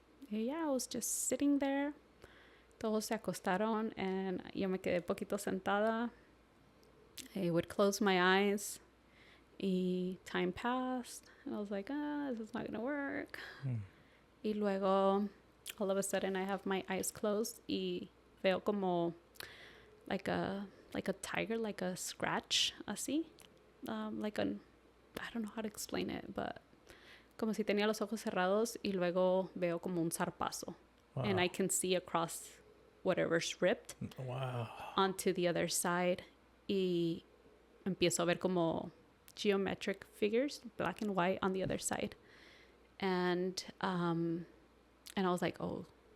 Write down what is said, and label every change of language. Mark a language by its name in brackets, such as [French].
[English] Yeah, I was just sitting there. [Spanish] Todos se acostaron, and yo me quedé poquito sentada. [English] I would close my eyes. Y time passed, and I was like, this is not gonna work. Y luego, all of a sudden, I have my eyes closed. [Spanish] Y veo como [English] like a tiger, like a scratch, [Spanish] así, [English] I don't know how to explain it, but [Spanish] como si tenía los ojos cerrados y luego veo como un zarpazo. [English] Wow. And I can see across whatever's ripped onto the other side. [Spanish] Y empiezo a ver como [English] geometric figures, black and white, on the other side. And I was like, oh,